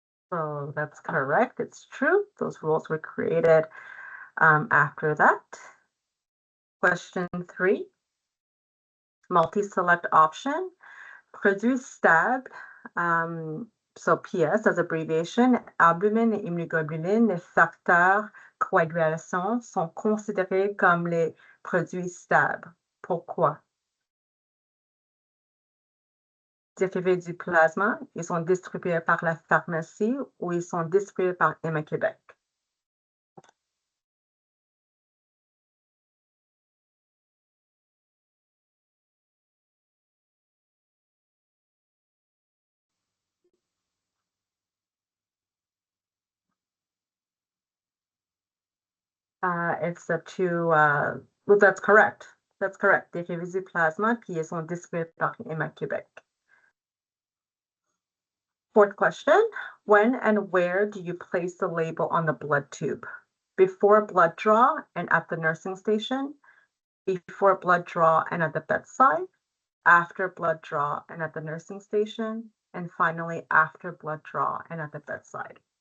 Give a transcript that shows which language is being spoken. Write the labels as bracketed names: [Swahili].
[English] So that's correct. It's true. Those rules were created after that. Question 3, multi-select option. [French] Produit stable, [English] so PS as abbreviation, [French] albumin et immunoglobulines, les facteurs coagulation sont considérés comme les produits stables. Pourquoi? dérivés du plasma, ils sont distribués par la pharmacie ou ils sont distribués par Emma Québec? [English] It's well, that's correct. That's correct. [French] Dérivés du plasma, puis ils sont distribués par Emma Québec. [English] Fourth question, when and where do you place the label on the blood tube? Before blood draw and at the nursing station, before blood draw and at the bedside, after blood draw and at the nursing station, and finally after blood draw and at the bedside.